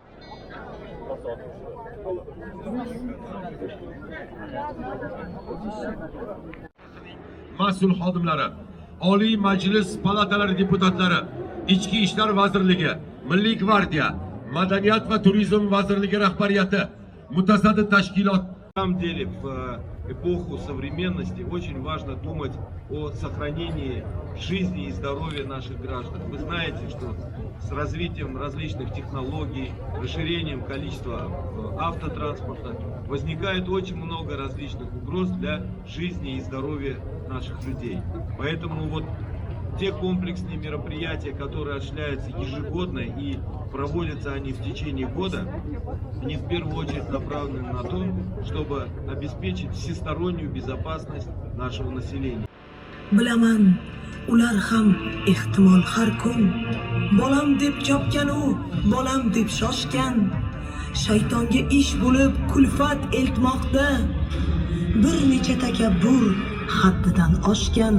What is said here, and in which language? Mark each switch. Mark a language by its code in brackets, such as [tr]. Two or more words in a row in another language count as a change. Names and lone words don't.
[uz] Mas'ul xodimlari, Oliy Majlis palatalari deputatlari, Ichki ishlar vazirligi, Milliy gvardiya, Madaniyat va turizm vazirligi rahbariyati, mutasaddi tashkilot. [ru] На самом деле, в эпоху современности очень важно думать о сохранении жизни и здоровья наших граждан. Вы знаете, что с развитием различных технологий, расширением количества автотранспорта возникает очень много различных угроз для жизни и здоровья наших людей. Поэтому вот те комплексные мероприятия, которые осуществляются ежегодно и проводятся они в течение года, они в первую очередь направлены на то, чтобы обеспечить всестороннюю безопасность нашего населения. [uz] Bilaman, ular ham ehtimol har kun bolam deb chopgan-u, bolam deb shoshgan. Shaytonga ish bo'lib kulfat eltmoqda. Bir necha takabbur haddidan oshgan.